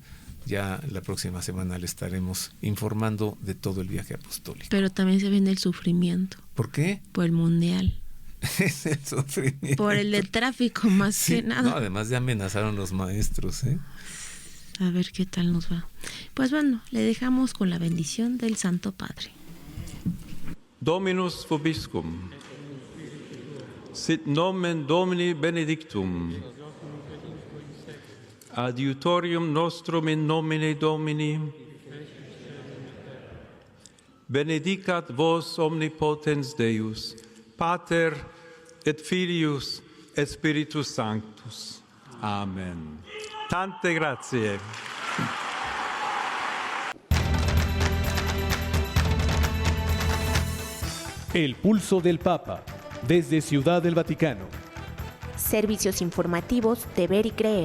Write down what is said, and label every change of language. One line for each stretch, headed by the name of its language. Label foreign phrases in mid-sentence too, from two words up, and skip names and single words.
Spanish: Ya la próxima semana le estaremos informando de todo el viaje apostólico. Pero también se viene el sufrimiento ¿Por qué? por el mundial, Es el sufrimiento. por el de tráfico más Sí, que nada. no, además ya amenazaron los maestros, ¿eh? A ver qué tal nos va. Pues bueno, le dejamos con la bendición del Santo Padre.
Latin: Dominus vobiscum. Sit nomen Domini benedictum. Adiutorium nostrum in nomine Domini. Benedicat vos omnipotens Deus, Pater et Filius et Spiritus Sanctus.
Italian: Amen. Tante grazie.
Spanish: El pulso del Papa, desde Ciudad del Vaticano. Servicios informativos de Ver y Creer.